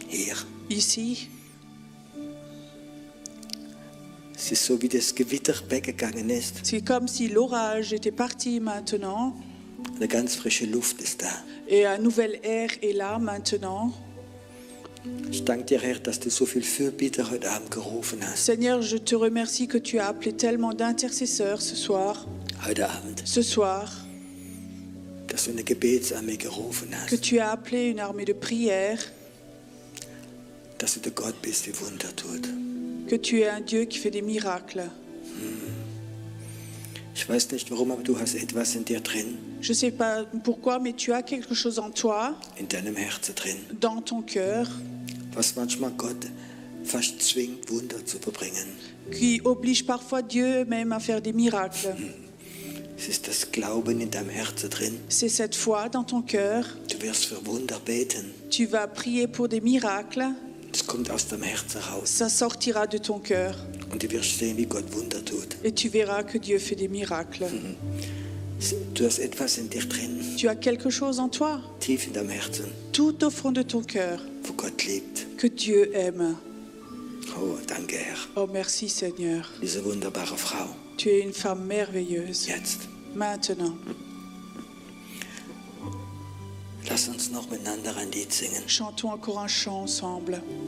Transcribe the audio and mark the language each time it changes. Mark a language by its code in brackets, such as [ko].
[de] Hier. [fr] ici. [de] Es ist so, wie das Gewitter weggegangen ist. [fr] C'est comme si l'orage était parti maintenant [de] Eine ganz frische Luft ist da. [fr] et un nouvel air est là maintenant. [de] Ich danke dir, Herr, dass du so viel Fürbitte heute Abend gerufen hast. [fr] Seigneur, je te remercie que tu as appelé tellement d'intercesseurs ce soir, [de] Heute Abend. Dass du eine Gebetsarmee gerufen [fr] que [de] hast. [fr] tu as appelé une armée de prière, [de] Dass du der Gott bist, der Wunder tut. [fr] que tu es un Dieu qui fait des miracles. [de] Ich weiß nicht warum, aber du hast etwas in dir drin. [fr] Je ne sais pas pourquoi, mais tu as quelque chose en toi, [de] In deinem Herzen drin. [fr] dans ton cœur, [de] Was manchmal Gott fast zwingt, Wunder zu verbringen. [fr] qui oblige parfois Dieu même à faire des miracles. [de] Es ist das Glauben in deinem Herzen drin. [fr] C'est cette foi dans ton cœur. [de] Du wirst für Wunder beten. [fr] Tu vas prier pour des miracles. [de] Es kommt aus deinem Herzen raus. [fr] Ça sortira de ton cœur. [de] Und du wirst sehen, wie Gott Wunder tut. [fr] Et tu verras que Dieu fait des miracles. [de] Du hast etwas in dir drin, [fr] Tu as quelque chose en toi, [de] tief in deinem Herzen, [fr] tout au fond de ton cœur, [de] wo Gott liebt. [fr] que Dieu aime. [de] Oh, danke, Herr. [fr] Oh, merci Seigneur. [de] Diese wunderbare Frau. [fr] Tu es une femme merveilleuse. [de] Jetzt. [fr] Maintenant, [de] Lass uns noch miteinander ein Lied singen. [fr] chantons encore un chant ensemble.